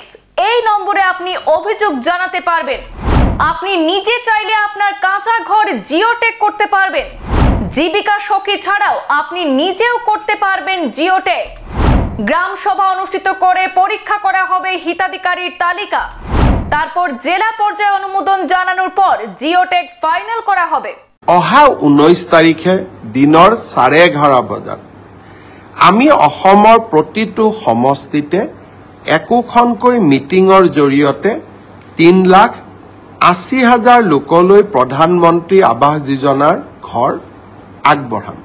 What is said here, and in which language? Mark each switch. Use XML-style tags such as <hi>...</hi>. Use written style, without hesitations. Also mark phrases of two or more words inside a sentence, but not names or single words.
<bn>এই নম্বরে আপনি অভিযোগ জানাতে পারবেন। আপনি নিজে চাইলে আপনার কাঁচা ঘর জিওটেক করতে পারবেন। জীবিকা সখী ছাড়াও আপনি নিজেও করতে পারবেন জিওটেক। গ্রাম সভা অনুষ্ঠিত করে পরীক্ষা করা হবে হিতাধিকারীর তালিকা। তারপর জেলা পর্যায়ে অনুমোদন জানানোর পর জিওটেক ফাইনাল করা হবে।</bn> <as>অহা 19 তাৰিখে দিনৰ 11:30 বজাত আমি অসমৰ প্ৰতিটো সমষ্টিতে একোখনকৈ মিটিঙৰ জৰিয়তে 3,80,000 লোকলৈ প্ৰধানমন্ত্ৰী আৱাস যোজনাৰ ঘৰ আগবঢ়াম।</as>